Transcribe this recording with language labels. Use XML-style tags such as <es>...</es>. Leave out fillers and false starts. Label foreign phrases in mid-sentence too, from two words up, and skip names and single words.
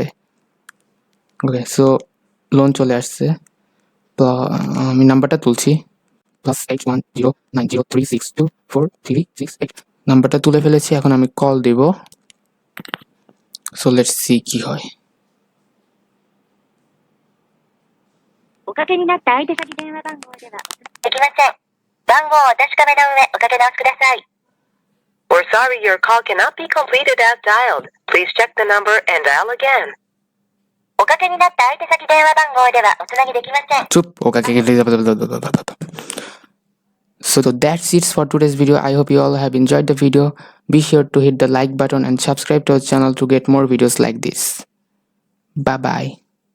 <en>okay, so</en> <bn>লোন চলে আসছে। তো আমি নাম্বারটা তুলছি, +810903624368। নাম্বারটা তুলে ফেলেছি, এখন আমি কল দিব।</bn> <en>so let's see</en> <bn>কি হয়।</bn> <ja>おかけになった相手先電話番号ではできません。番号をお確かめの上、おかけ直しください。</ja> <en>We're sorry your call cannot be completed as dialed. Please check the number and dial again.</en> <ja>おかけになった相手先電話番号ではおつなぎできません。</ja> <bn>চুপ, ওকে।</bn> <en>So that's it for today's video. I hope you all have enjoyed the video. Be sure to hit the like button and subscribe to our channel to get more videos like this. Bye bye.</en>